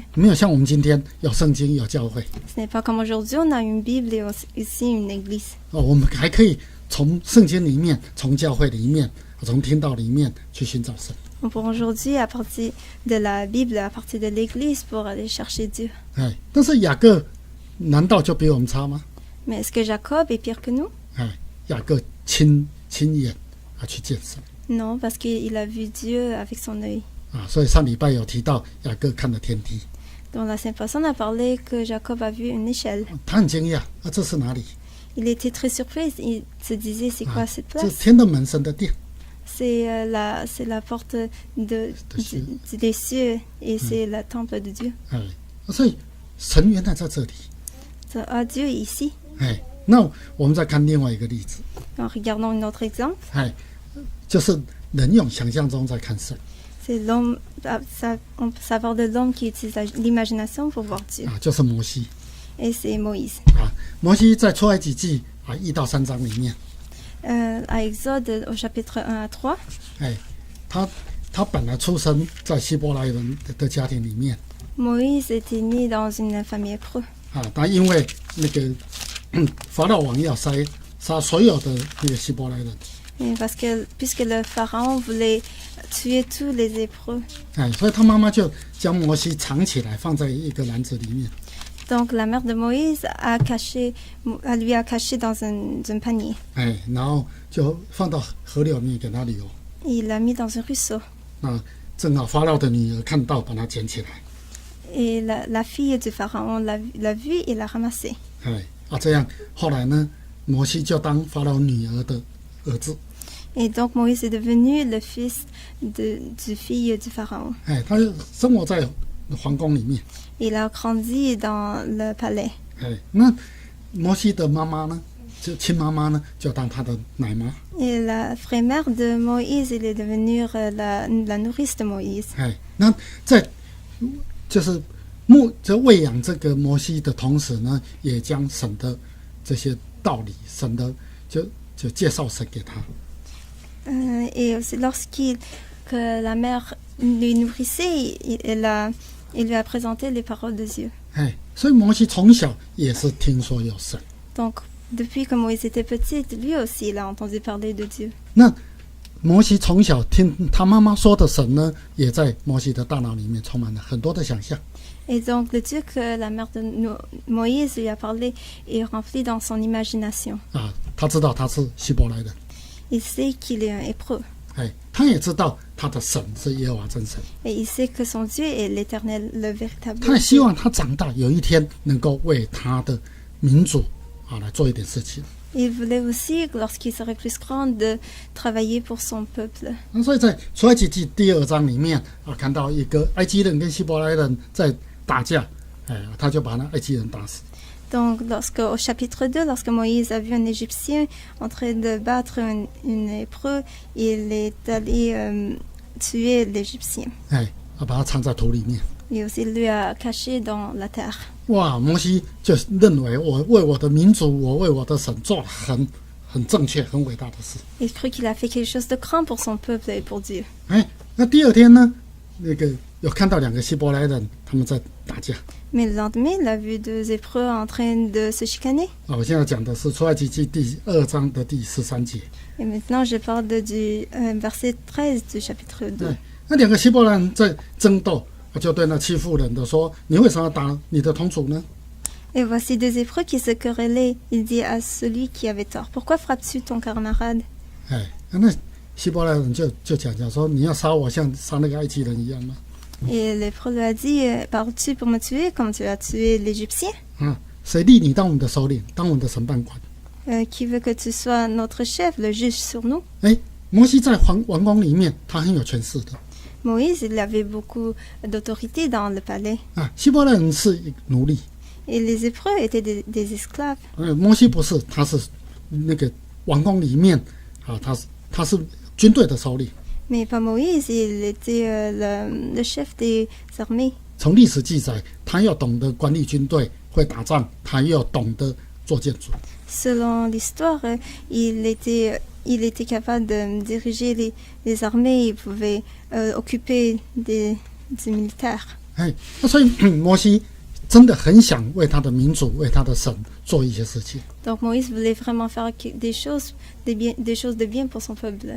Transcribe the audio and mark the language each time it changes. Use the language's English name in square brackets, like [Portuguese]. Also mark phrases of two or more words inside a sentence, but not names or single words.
[Chinese] 没有像我们今天有圣经有教会 [French] Ce n'est pas comme aujourd'hui, on a une Bible et aussi une église. [Chinese] 我们还可以从圣经里面、从教会里面、从听道里面去寻找神。 [French] On pourra aujourd'hui, à partir de la Bible, à partir de l'église, pour aller chercher Dieu. [Chinese] 但是雅各难道就比我们差吗？ [French] Mais est-ce que Jacob est pire que nous? [Chinese] 雅各亲眼去见神 [French] Non, parce qu'il a vu Dieu avec son œil. [Chinese] 所以上礼拜有提到雅各看了天梯， [French] Dans la semaine passée, on a parlé que Jacob a vu une échelle. [Chinese] 他很惊讶这是哪里？ [French] Il était très surpris, il se disait c'est quoi cette [Chinese] 这 [French] place? [Chinese] 天的门神的殿。 [French] C'est la porte des cieux et c'est le temple de Dieu. [Chinese] 所以神原来在这里。 [French] Dieu est ici. [Chinese] 那我们再看另外一个例子， [French] Regardons un autre exemple. [Chinese] 就是人用想象中在看神 [French] C'est l'homme, on peut savoir de l'homme qui utilise l'imagination pour voir Dieu. [Chinese] 就是摩西 [French] Et c'est Moïse. [Chinese] 摩西在出埃及记1到3章里面， [French] À Exode, au chapitre 1 à 3, [Chinese] 他本来出生在希伯来人的家庭里面 [French] Moïse était né dans une famille hébreu. [Chinese] 但因为那个法老王要杀所有的那个希伯来人， [French] Et puisque le pharaon voulait tuer tous les Hébreux, [Chinese] 所以他妈妈就将摩西藏起来，放在一个篮子里面。 [French] donc la mère de Moïse lui a caché dans un panier. [Chinese] 然后就放到河流里面给他流。 [French] Et il l'a mis dans un ruisseau. [Chinese] 正好法老的女儿看到，把它捡起来。 [French] Et la fille du pharaon l'a vu et l'a ramassé. [Chinese] 这样后来呢， 摩西就当法老女儿的儿子。 [French] Et donc Moïse est devenu le fils du fille du pharaon. [Chinese] 哎，他生活在皇宫里面。 [French] Il a grandi dans le palais. [Chinese] 哎，那摩西的妈妈呢，就亲妈妈呢，就当他的奶妈。 [French] Et la vraie mère de Moïse, il est devenu la nourrice de Moïse. [Chinese] 哎，那就是在喂养这个摩西的同时呢，也将神的这些道理，神的就介绍神给他。 [French] Et aussi que la mère lui nourrissait, il lui a présenté les paroles de Dieu. [Chinese] 哎，所以摩西从小也是听说有神。 [French] Donc, depuis que Moïse était petit, lui aussi, il a entendu parler de Dieu. [Chinese] 那摩西从小听他妈妈说的神呢，也在摩西的大脑里面充满了很多的想象。 [French] Et donc, le Dieu que la mère de Moïse lui a parlé est rempli dans son imagination. [Chinese] 啊，他知道他是希伯来人， [French] Il sait qu'il est un hébreu. [Chinese] 哎，他也知道他的神是耶和华真神， [French] Et il sait que son Dieu est l'éternel, le véritable [Chinese] 他也 [French] Dieu. [Chinese] 希望他长大有一天能够为他的民族来做一点事情。 [French] Il voulait aussi, lorsqu'il serait plus grand, de travailler pour son peuple. [Chinese] 那所以在出埃及记第2章里面看到一个埃及人跟希伯来人在打架，哎，他就把那埃及人打死。 [French] Donc, au chapitre 2, lorsque Moïse a vu un Égyptien en train de battre une hébreu, il est allé tuer l'Égyptien. [Chinese] 哎，把他藏在土里面。 [French] Et aussi, il lui a caché dans la terre. [Chinese] 哇，摩西就认为我为我的民族，我为我的神做了很正确、很伟大的事。 [French] Il crut qu'il a fait quelque chose de grand pour son peuple et pour Dieu. [Chinese] 哎，那第2天呢，那个有看到2个希伯来人他们在打架。 [French] Mais le lendemain, il a vu 2 hébreux en train de se chicaner. [Chinese] 我现在讲的是出埃及记第2章的第13节。 [French] Et maintenant, je parle du verset 13 du chapitre 2. [Chinese] 对，那2个希伯来人在争斗，就对那欺负人的说：“你为什么要打你的同族呢？” [French] Et voici 2 hébreux qui se querellaient. Il dit à celui qui avait tort, pourquoi frappes-tu ton camarade? [Chinese] 哎，那希伯来人就讲说：“你要杀我，像杀那个埃及人一样吗？” [French] Et l'hébreu lui a dit, parles-tu pour me tuer comme tu as tué l'Égyptien? [Chinese] 谁立你当我们的首领，当我们的审判官？ [French] Qui veut que tu sois notre chef, le juge sur nous? [Chinese] 哎，摩西在王宫里面，他很有权势的。 [French] Moïse, il avait beaucoup d'autorité dans le palais. [Chinese] 希伯来人是奴隶， [French] Et les hébreux étaient des esclaves. [Chinese] 摩西不是，他是那个王宫里面他是军队的首领。 [French] Mais pas Moïse, il était le chef des armées. [Chinese] 从历史记载，他要懂得管理军队，会打仗，他又懂得做建筑。 [French] Selon l'histoire, il était capable de diriger les armées, il pouvait occuper des militaires. [Chinese] 哎，那所以摩西真的很想为他的民族、为他的神做一些事情。 [French] Donc Moïse voulait vraiment faire des choses de bien pour son peuple.